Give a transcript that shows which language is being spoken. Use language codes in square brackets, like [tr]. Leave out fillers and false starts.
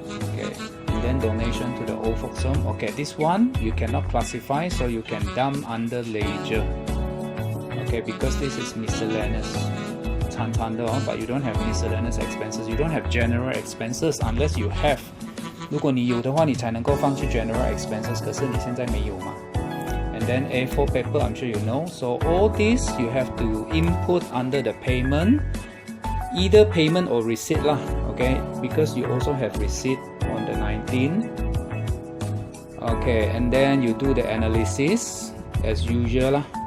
[en] Okay, and then donation to the old folks home. Okay, this one you cannot classify, so you can dump under ledger. Okay, because this is miscellaneous. But you don't have miscellaneous expenses. You don't have general expenses unless you have. [zh] 如果你有的话，你才能够放去 general expenses. 可是你现在没有嘛。 [en] And then A4 paper, I'm sure you know. So all this you have to input under the payment, either payment or receipt lah. Okay, because you also have receipt on the 19. Okay, and then you do the analysis as usual lah.